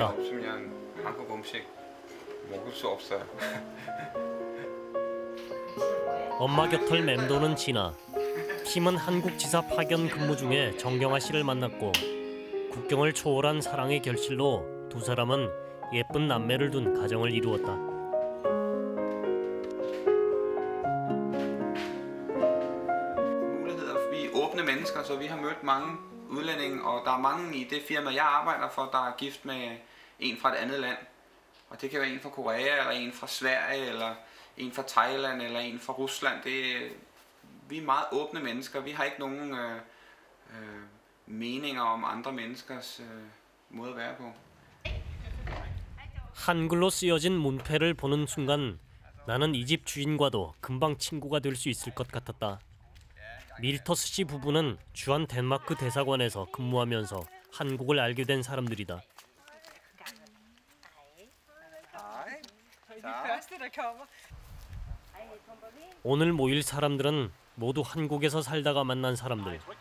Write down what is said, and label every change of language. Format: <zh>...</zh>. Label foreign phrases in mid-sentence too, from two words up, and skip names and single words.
<ko>없으면 한국 음식 먹을 수 없어요. 엄마 곁을 맴도는 진아. 킴은 한국 지사 파견 근무 중에 정경아 씨를 만났고 국경을 초월한 사랑의 결실로 두 사람은 예쁜 남매를 둔 가정을 이루었다.</ko> <da>Muligheder. Vi er åbne mennesker, så vi har mødt mange udlændinge, og der er mange i det firma, jeg arbejder for, der er gift med en fra et andet land. Og det kan være en fra Korea, eller en fra Sverige, eller en fra Thailand, eller en fra Rusland. Vi er meget åbne mennesker. Vi har ikke nogen meninger om andre menneskers måde at være på.</da> <ko>한글로 쓰여진 문패를 보는 순간 나는 이 집 주인과도 금방 친구가 될 수 있을 것 같았다. 밀터스 씨 부부는 주한 덴마크 대사관에서 근무하면서 한국을 알게 된 사람들이다. 오늘 모일 사람들은 모두 한국에서 살다가 만난 사람들.</ko>